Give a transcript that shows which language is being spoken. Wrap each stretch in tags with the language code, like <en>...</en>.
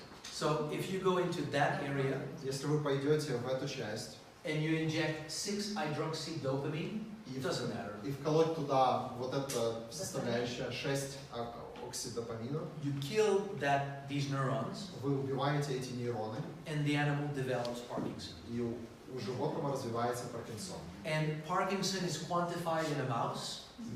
<en>So if you go into that area</en> <ru>Если вы пойдете в эту часть</ru> <en>and you inject 6-hydroxydopamine, it doesn't matter.</en> <ru>и вколоть туда вот это составляющее 6 оксидопамина,</ru> <en>You kill these neurons,</en> <ru>вы убиваете эти нейроны,</ru> <en>and the animal develops Parkinson.</en> <ru>и у животного развивается Паркинсон.</ru> <en>And Parkinson is quantified in a mouse</en>